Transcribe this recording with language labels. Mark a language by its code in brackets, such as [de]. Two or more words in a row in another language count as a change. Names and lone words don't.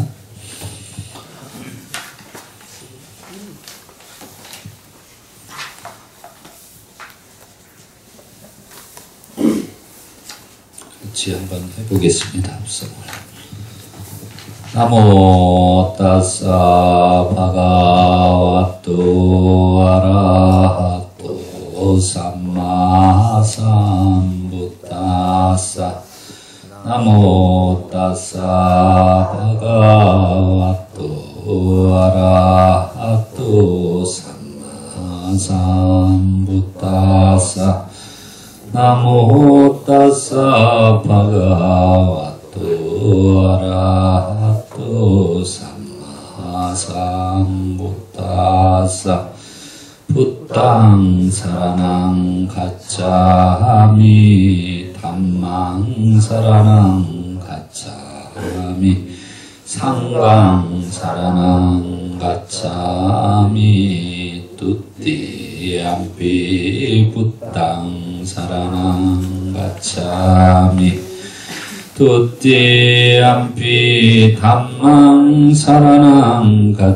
[ko] 같이 한번 해보겠습니다. [pi] 합성을. namo tassa bhagavato arahato sammā sambuddhassa. namo tassa bhagavato arahato sammā sambuddhassa. namo tassa bhagavato arahato sammā sambuddhassa. buddhaṃ saraṇaṃ gacchāmi dhammaṃ saraṇaṃ gacchāmi saṅghaṃ saraṇaṃ gacchāmi dutiyampi buddhaṃ saraṇaṃ gacchāmi dutiyampi dhammaṃ saraṇaṃ